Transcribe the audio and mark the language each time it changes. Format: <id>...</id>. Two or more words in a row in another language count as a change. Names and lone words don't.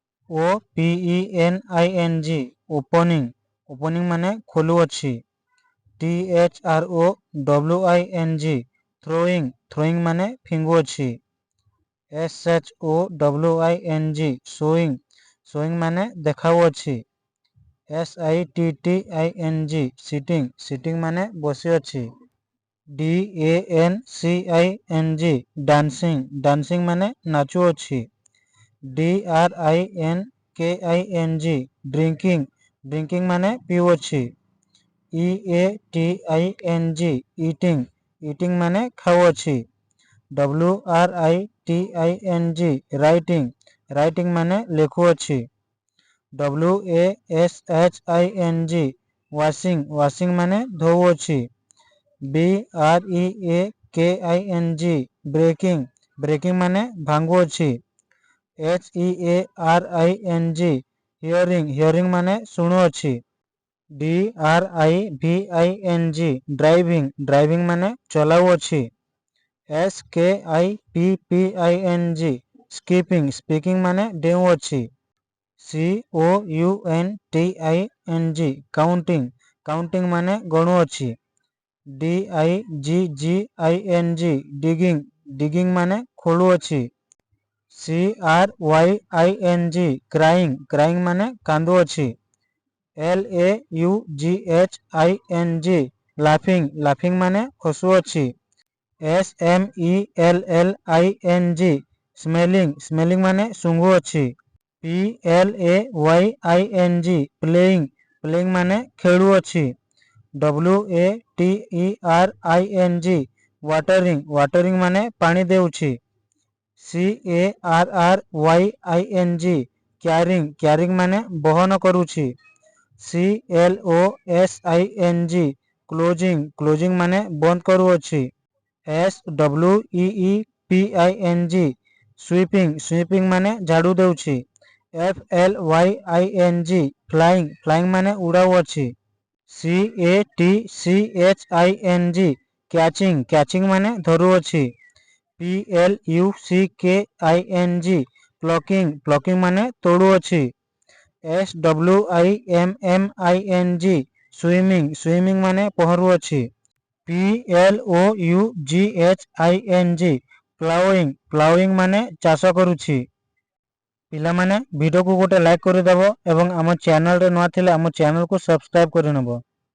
<en>OPENING opening opening</en> <or>ମାନେ ଖୋଲୁଅଛି।</or> <en>THROWING throwing throwing</en> <or>ମାନେ ଫିଙ୍ଗୁଅଛି।</or> <en>SHOWING showing showing</en> <or>ମାନେ ଦେଖାଉଅଛି।</or> <en>SITTING sitting sitting</en> <or>ମାନେ ବସିଅଛି।</or> <en>DANCING dancing dancing</en> <or>ମାନେ ନାଚୁଅଛି।</or> <en>DRINKING drinking drinking</en> <or>ମାନେ ପିଉଅଛି।</or> <en>EATING eating eating</en> <or>ମାନେ ଖାଉଅଛି।</or> <en>WRITING writing writing</en> <or>ମାନେ ଲେଖୁଅଛି।</or> <en>WASHING washing washing</en> <or>ମାନେ ଧୋଉଅଛି।</or> <en>BREAKING breaking breaking</en> <or>ମାନେ ଭାଙ୍ଗୁଅଛି।</or> <en>HEARING hearing hearing</en> <or>ମାନେ ଶୁଣୁଅଛି।</or> <en>DRIVING driving driving</en> <or>ମାନେ ଚଳାଉଅଛି।</or> <en>SKIPPING skipping speaking</en> <or>ମାନେ ଡେଉଁଅଛି।</or> <en>COUNTING counting counting</en> <or>ମାନେ ଗଣୁଅଛି।</or> <en>DIGGING digging digging</en> <or>ମାନେ ଖୋଲୁଅଛି।</or> <en>CRYING crying crying</en> <or>ମାନେ କାନ୍ଦୁଅଛି।</or> <en>LAUGHING laughing laughing</en> <or>ମାନେ ହସୁଅଛି।</or> <en>SMELLING smelling smelling</en> <or>ମାନେ ଶୁଙ୍ଘୁଅଛି।</or> <en>PLAYING playing playing</en> <or>ମାନେ ଖେଳୁଅଛି।</or> <en>WATERING watering watering</en> <or>ମାନେ ପାଣି ଦେଉଛି।</or> <en>CARRYING carrying carrying</en> <or>ମାନେ ବହନ କରୁଛି।</or> <en>CLOSING closing closing</en> <or>ମାନେ ବନ୍ଦ କରୁଅଛି।</or> <en>SWEEPING sweeping sweeping</en> <or>ମାନେ ଝାଡୁ ଦେଉଛି।</or> <en>FLYING flying flying</en> <or>ମାନେ ଉଡ଼ାଉଅଛି।</or> <en>CATCHING catching catching</en> <or>ମାନେ ଧରୁଅଛି।</or> <en>PLUCKING plucking plucking</en> <or>ମାନେ ତୋଡ଼ୁଅଛି।</or> <en>SWIMMING swimming swimming</en> <or>ମାନେ ପହଁରୁଅଛି।</or> <en>PLOUGHING ploughing ploughing</en> <or>ମାନେ ଚାଷ କରୁଛି। ପିଲା ମାନେ ଭିଡିଓ କୋ ଗୋଟେ ଲାଇକ କର ଦେବୋ ଏବଂ ଆମ ଚ୍ୟାନେଲ ରେ ନୂଆ ଥିଲେ ଆମ ଚ୍ୟାନେଲ କୋ ସବସ୍କ୍ରାଇବ କର ନେବୋ।</or>